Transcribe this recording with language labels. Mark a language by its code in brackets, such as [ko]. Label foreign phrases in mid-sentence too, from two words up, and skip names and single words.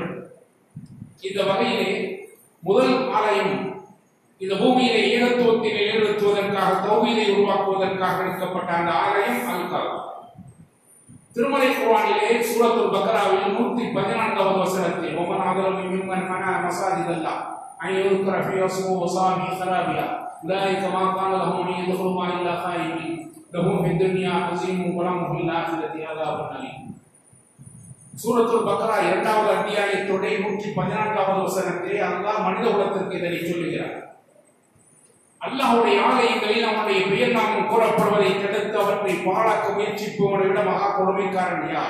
[ta] இந்த வகையிலே முதல் ஆலயம் இந்த பூமியிலே ஏகத்துவத்தை நிலைநிறுத்துவதற்காக, தௌஹீதை உருவாக்குவதற்காக எடுக்கப்பட்ட அந்த ஆலயம் அல் காபா. திருமலை குர்ஆனிலே சூரத்துல் பக்ராவில் 114வது வசனத்தில் [ar] வமன் அظلم ممن منع مساجد الله أن يذكر فيها اسمه وسعى في خرابها أولئك ما كان لهم أن يدخلوها إلا خائفين لهم في الدنيا خزي ولهم في الآخرة عذاب أليم. [ta] சூரத்துல் பக்ரா 2வது அத்தியாயத்தோட 114வது வசனத்திலே அல்லாஹ் மனித குலத்திற்கு இதனை சொல்லுகிறார். அல்லாஹ்வுடைய ஆலயங்களில் அவனுடைய பெயர் நாமம் கூறப்படுவதை தடுத்து அவற்றை பாழாக்க முயற்சிப்பவனை விட மகா கொடுமைக்காரன் யார்?